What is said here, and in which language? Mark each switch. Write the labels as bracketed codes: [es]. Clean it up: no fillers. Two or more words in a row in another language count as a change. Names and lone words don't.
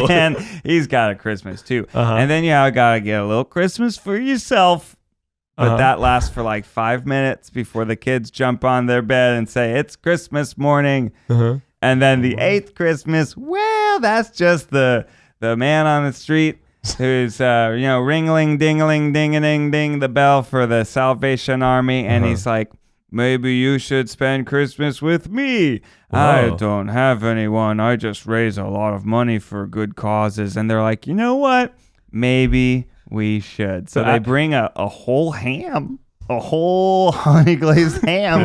[en] And he's got a Christmas too. And then you gotta get a little Christmas for yourself. But that lasts for like 5 minutes before the kids jump on their bed and say, it's Christmas morning. And then the 8th Christmas, well, that's just the man on the street who's, ringling, dingling, ding-a-ding-ding the bell for the Salvation Army. And he's like, maybe you should spend Christmas with me. I don't have anyone. I just raise a lot of money for good causes. And they're like, you know what? Maybe we should. So they bring a whole ham. A whole honey glazed ham.